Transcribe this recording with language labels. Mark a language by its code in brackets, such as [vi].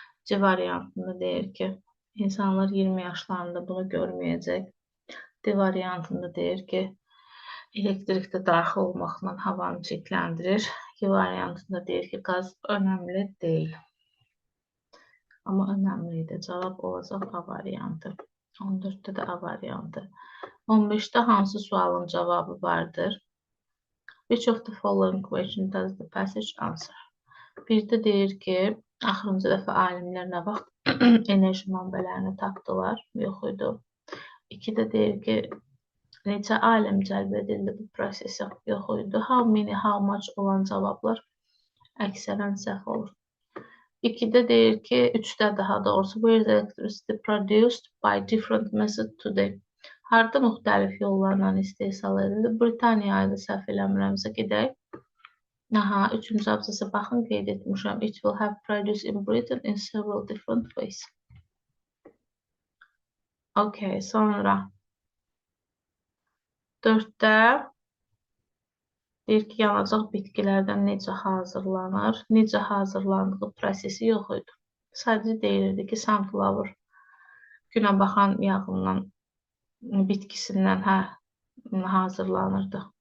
[az] C variantında deyir ki, insanlar 20 yaşlarında bunu görməyəcək. D variantında deyir ki, elektrikdə daxil olmaqla havanı çirkləndirir. Y variantında deyir ki, qaz önəmli deyil. Amma önəmli idi. Cavab olacaq A variantı. 14'te də A variantı. 15'te hansı sualın cavabı vardır? [en] Which of the following question does the passage answer? [az] Bir də deyir ki, axırıncı dəfə alimlər nə vaxt Enerji mənbələrini tapdılar, yox idi. 2-də deyir ki, neçə alim cəlb edildi bu prosesə, yox idi. How many, how much olan cavablar əksərən səhv olur. 2-də deyir ki, 3-də daha doğrusu, [en] where is electricity produced by different method today? [az] Harda müxtəlif yollarla istehsal edildi? Britaniya idi, səhv eləmirəmsə gedək. Aha, 3-cü abzasa baxın, qeyd etmişəm. [en] It will have produced in Britain in several different ways. [az] Okay, sonra 4-də deyir ki, yanacaq bitkilərdən necə hazırlanır? Necə hazırlandığı prosesi yox idi. Sadəcə deyilirdi ki, sunflower günə baxan yağından, bitkisindən hazırlanırdı.